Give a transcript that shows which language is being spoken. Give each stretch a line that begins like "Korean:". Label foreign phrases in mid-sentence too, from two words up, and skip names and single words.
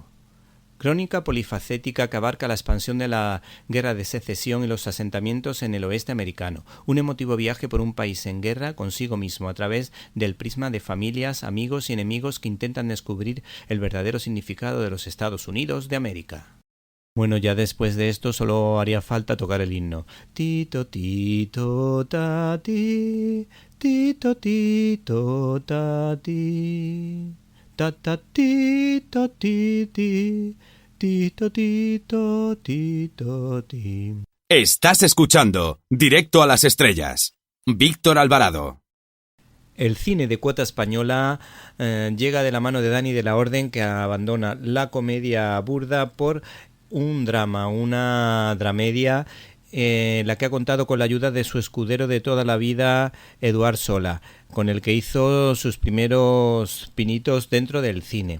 Spanish: Crónica polifacética que abarca la expansión de la guerra de secesión y los asentamientos en el oeste americano. Un emotivo viaje por un país en guerra consigo mismo a través del prisma de familias, amigos y enemigos que intentan descubrir el verdadero significado de los Estados Unidos de América. Bueno, ya después de esto solo haría falta tocar el himno. Tito, tito, tati, tito, tito, tati. Ta ta tito titi tito tito tito ti. Estás escuchando Directo a las Estrellas. Víctor Alvarado. El cine de cuota española llega de la mano de Dani de la Orden, que abandona la comedia burda por un drama, una dramedia, la que ha contado con la ayuda de su escudero de toda la vida, Eduard Sola, con el que hizo sus primeros pinitos dentro del cine.